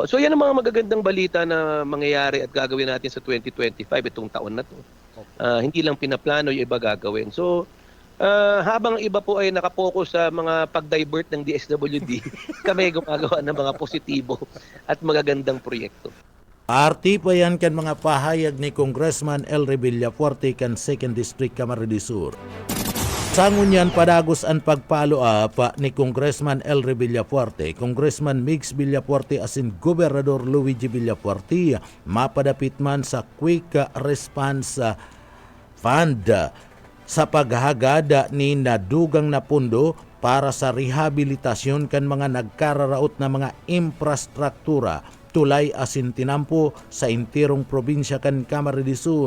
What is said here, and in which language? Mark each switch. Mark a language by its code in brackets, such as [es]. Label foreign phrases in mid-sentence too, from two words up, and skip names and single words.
[tl] So yan ang mga magagandang balita na mangyayari at gagawin natin sa 2025, itong taon na to. Hindi lang pinaplano, yung iba gagawin. So habang iba po ay nakapokus sa mga pag-divert ng DSWD, kami gumagawa ng mga positibo at magagandang proyekto. [bik] Parti pa yan kan mga pahayag ni Congressman Elry Villafuerte kan 2nd District Camarines Sur. Sangunyan padagos ang pagpalo up ni Congressman Elry Villafuerte, Congressman Migs Villafuerte asin Gobernador Luigi Villafuerte mapadapit man sa Quick Response Fund sa paghagada ni nadugang na pundo para sa rehabilitasyon kan mga nagkararaot na mga infrastruktura tulay asin tinampo sa intirong probinsya kan Camarines Sur.